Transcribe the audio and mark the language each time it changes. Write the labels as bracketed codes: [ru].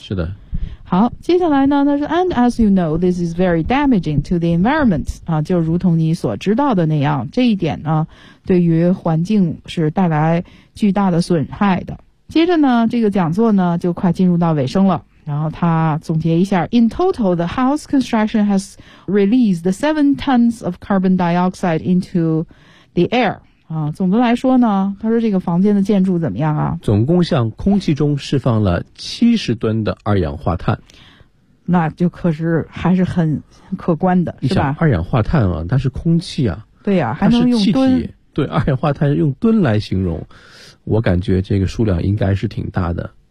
[zh] 是的。好，接下来呢，他说 ， [en] and as you know, this is very damaging to the environment [zh] 啊，就如同你所知道的那样，这一点呢，对于环境是带来巨大的损害的。接着呢，这个讲座呢就快进入到尾声了。然后他总结一下 [en] ,In total, the house construction has released 7 tons of carbon dioxide into the air. [zh] 啊，总的来说呢，他说这个房间的建筑怎么样啊？总共向空气中释放了70吨的二氧化碳。那就可是还是很可观的，是吧？二氧化碳啊，它是空气啊，对呀、啊，还能用吨，对，二氧化碳用吨来形容，我感觉这个数量应该是挺大的。